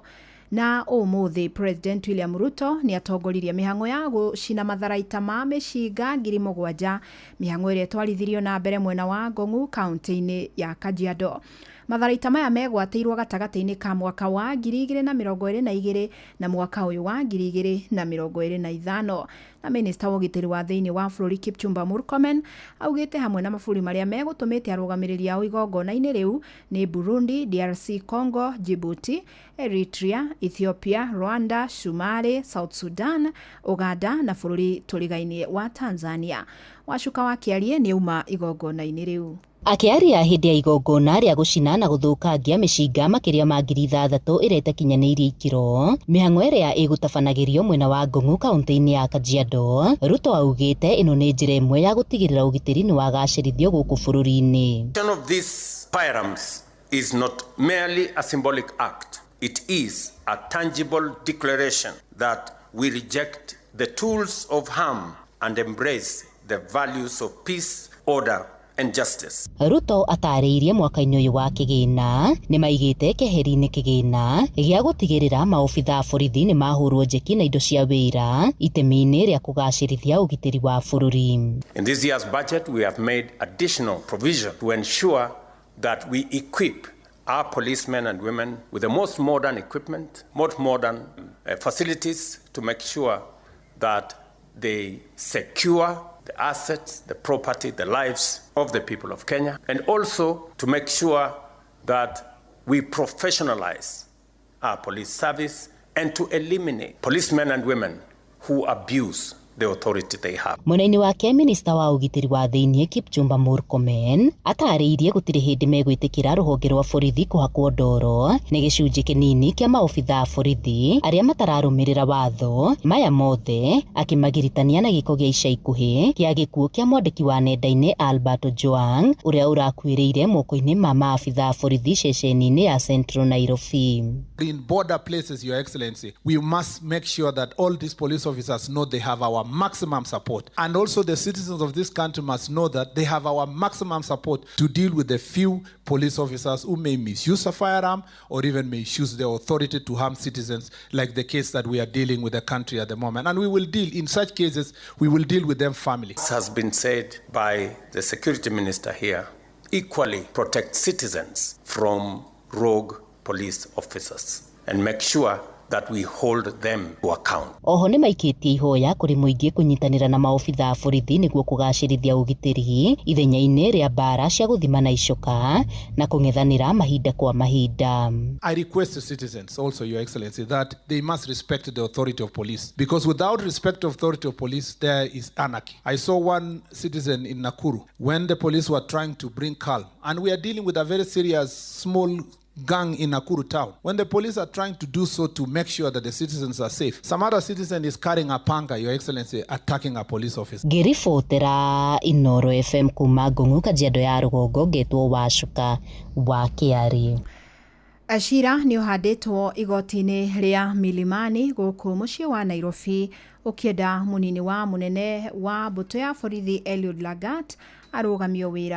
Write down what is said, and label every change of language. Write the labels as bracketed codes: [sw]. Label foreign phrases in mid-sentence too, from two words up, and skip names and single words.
[ki] Na umuthi President William Ruto ni atongoririe mihango ya gucina matharaita ma mishinga 7,000 mihango ire twarithirio na mbere mwena wa Ngong'u county-ini ya Kajiado. Matharaita maya megwateirwo gatagati-ini ka mwaka wa 2022 na mwaka uyu wa 2025. Na Minister wa Ugitiri wa Thiini wa Bũrũri Kipchumba Murkomen augite hamwe na mabũrũri maria megutumite arugamiriri ao igongona-ini riu ni Burundi, DRC Congo, Djibouti, Eritrea, Ethiopia, Rwanda, Somalia, South Sudan, Uganda na bũrũri tũrigainie wa Tanzania. Wacuka wa Kiarie ni uma igongona-ini riu. Akiaria hindi ya igongona ria gucina na guthukangia mishinga makiria ma 6,000 irete kinyanirie ikiro mihango iria igutabanagiririo mwena wa Ngong'u county-ini ya Kajiado. Ruto augite ino ni njira imwe ya gutigirira ugitiri ni wagacirithio guku bururi-ini. [en] Of these firearms is not merely a symbolic act. It is a tangible declaration that we reject the tools of harm and embrace the values of peace, order and justice. [ki] Ruto atariirie mwaka-ini uyu wa kigina ni maigite keheri-ini kigina gia gutigirira maobitha borithi ni mahurwo njeki na indo cia wira itemi-ini ria kugacirithia ugitiri wa bururi. [en] In this year's budget we have made additional provision to ensure that we equip our policemen and women with the most modern equipment, most modern facilities to make sure that they secure the assets, the property, the lives of the people of Kenya, and also to make sure that we professionalize our police service and to eliminate policemen and women who abuse the authority they have. [ki] Mwena-ini wake Minister wa Ugitiri wa Thiini Kipchumba Murkomen atariirie gutiri hindi megwitikira ruhonge rwa borithi kuhakwo ndoro ni gicunji kinini kia maobitha borithi aria matararumirira watho maya mothe akimagiritania na giko gia ica ikuhi kia gikuo kia mwandiki wa nenda-ini Albert Ojwang uria urakuiriire moko-ini ma maabitha borithi ceceni-ini ya Central Nairobi. [en] In border places, Your Excellency, we must make sure that all these police officers know they have our maximum support. And also the citizens of this country must know that they have our maximum support to deal with the few police officers who may misuse a firearm or even misuse their authority to harm citizens, like the case that we are dealing with the country at the moment. And we will deal, in such cases, we will deal with them family. This has been said by the security minister here, equally protect citizens from rogue police officers and make sure that we hold them to account. [ki] Oho ni maikitie ihoya kuri muingi kunyitanira na maobitha borithi niguo kugacirithia ugitiri ithenya-ini ria bara cia guthimana icoka na kung'ethanira mahinda kwa mahinda. [en] I request the citizens also, Your Excellency, that they must respect the authority of police, because without respect of authority of police there is anarchy. I saw one citizen in Nakuru when the police were trying to bring calm, and we are dealing with a very serious small gang in Nakuru town. When the police are trying to do so to make sure that the citizens are safe, some other citizen is carrying a panga, Your Excellency, attacking a police officer. [ki] Ngiribotera Inooro FM kuma Ngong'u Kajiado ya Rugongo ngetwo Wacuka wa Kiarie. Cira ni uhanditwo igoti-ini ria Milimani guku mucii wa Nairobi ukienda munini wa munene wa mbuto ya borithi Eliud Lagat arugamio wira.